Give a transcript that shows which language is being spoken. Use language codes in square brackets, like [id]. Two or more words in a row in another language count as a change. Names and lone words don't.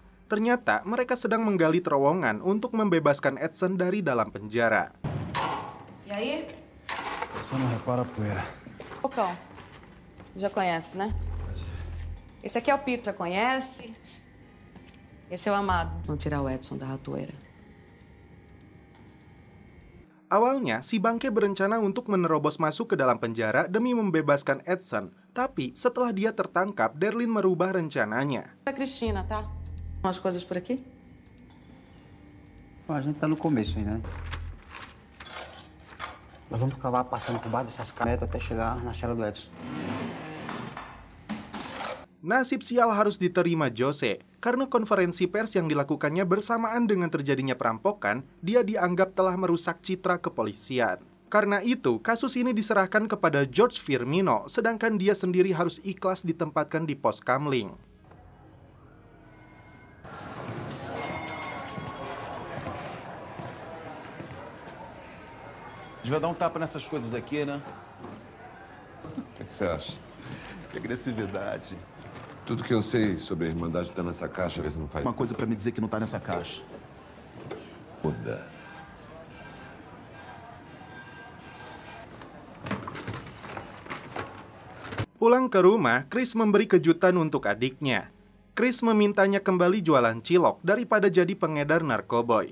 [id] Ternyata mereka sedang menggali terowongan untuk membebaskan Edson dari dalam penjara. [pt] E aí? Só não repara a poeira. Ô, Cão, já conhece, né? Esse aqui é o Pito, já conhece? Esse é o Amado. Vamos tirar o Edson da ratoeira. [id] Awalnya, si bangke berencana untuk menerobos masuk ke dalam penjara demi membebaskan Edson. Tapi setelah dia tertangkap, Derlin merubah rencananya. [pt] A Cristina, tá? Umas coisas por aqui? A gente tá no começo ainda, né? Nós vamos acabar passando por baixo dessas canetas até chegar na cela do Edson. [id] Nasib sial harus diterima Jose, karena konferensi pers yang dilakukannya bersamaan dengan terjadinya perampokan, dia dianggap telah merusak citra kepolisian. Karena itu, kasus ini diserahkan kepada George Firmino, sedangkan dia sendiri harus ikhlas ditempatkan di pos kamling. [pt] Devia dar tapa nessas coisas aqui, né? O que você acha? Que agressividade. Tudo que eu sei sobre a Irmandade tá nessa caixa, vê se não faz... Uma coisa pra me dizer que não tá nessa caixa. Muda. [id] Pulang ke rumah, Chris memberi kejutan untuk adiknya. Chris memintanya kembali jualan cilok daripada jadi pengedar narkoboy.